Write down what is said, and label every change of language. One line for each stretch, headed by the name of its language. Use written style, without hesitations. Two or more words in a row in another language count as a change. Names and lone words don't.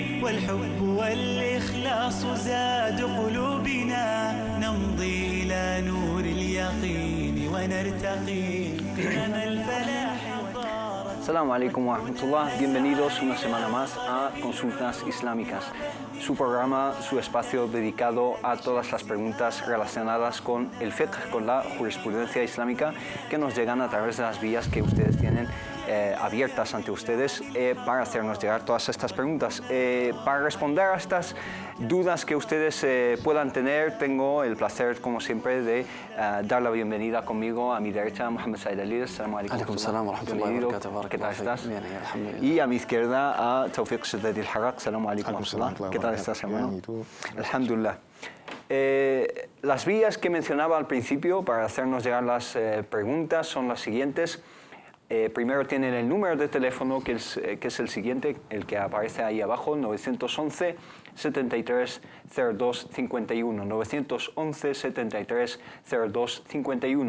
Arabic: والحب والإخلاص زاد قلوبنا نمضي إلى نور اليقين ونرتقي قمم الفلاح. السلام عليكم ورحمة الله,
Spanish: bienvenidos una semana más a Consultas Islámicas, su programa, su espacio dedicado a todas las preguntas relacionadas con el fiqh, con la jurisprudencia islámica, que nos llegan a través de las vías que ustedes tienen abiertas ante ustedes para hacernos llegar todas estas preguntas. Para responder a estas dudas que ustedes puedan tener, tengo el placer, como siempre, de dar la bienvenida conmigo a mi derecha, Mohamed Said Ali.
Arabic: السلام عليكم.
Spanish: ¿Qué tal estás? Bien, y a mi izquierda a Tawfiq Shaddadi al-Harraq.
Arabic: السلام عليكم.
Spanish: ¿Qué tal estás, hermano? Alhamdulillah. Las vías que mencionaba al principio para hacernos llegar las preguntas son las siguientes. Primero tienen el número de teléfono, que es el siguiente, el que aparece ahí abajo, 911 73 02 51, 911 73 02 51.